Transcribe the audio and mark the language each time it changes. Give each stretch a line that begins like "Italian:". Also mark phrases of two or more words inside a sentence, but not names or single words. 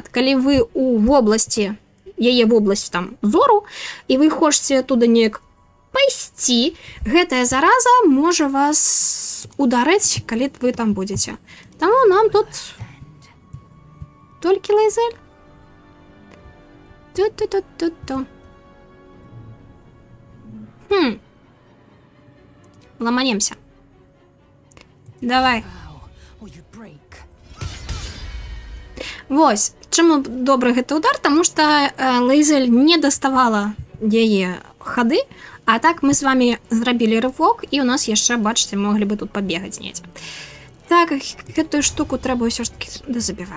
Belarusian: Калі вы у вобласці, яе вобласць там зору, і вы хочаце туды неяк пайсці, гэтая зараза можа вас ударыць, калі вы там будзеце. Таму нам тут толькі Лайзель. Ту-ту-ту-ту-ту. Ламанемся. Давай. Вось, чаму добры гэты удар, таму што Лайзель не даставала яе хады, а так мы з вами зрабілі рывок, і у нас яшчэ, бачыце, моглі бы тут пабегаць недзе. Так, гэтую штуку трэба ўсё ж таки дазабіваем.